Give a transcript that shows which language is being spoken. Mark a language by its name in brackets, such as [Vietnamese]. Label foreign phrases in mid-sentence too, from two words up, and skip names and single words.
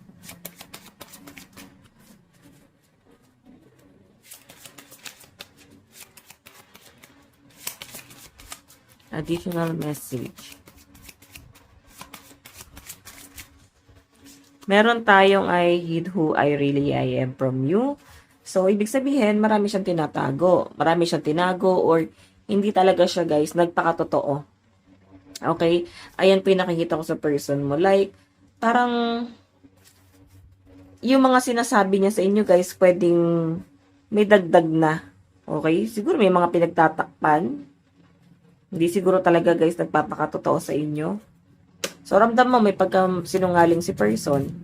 [English] Additional message. [Filipino] Meron tayong [English] I hid who I really I am from you. [Filipino] So, ibig sabihin, marami siyang tinatago. Marami siyang tinago or hindi talaga siya, guys, nagpakatotoo. Okay? Ayan po yung nakikita ko sa person mo. Like, parang, yung mga sinasabi niya sa inyo, guys, pwedeng may dagdag na. Okay? Siguro may mga pinagtatakpan. Hindi siguro talaga, guys, nagpapakatotoo sa inyo. So, ramdam mo, may pagka-sinungaling si person.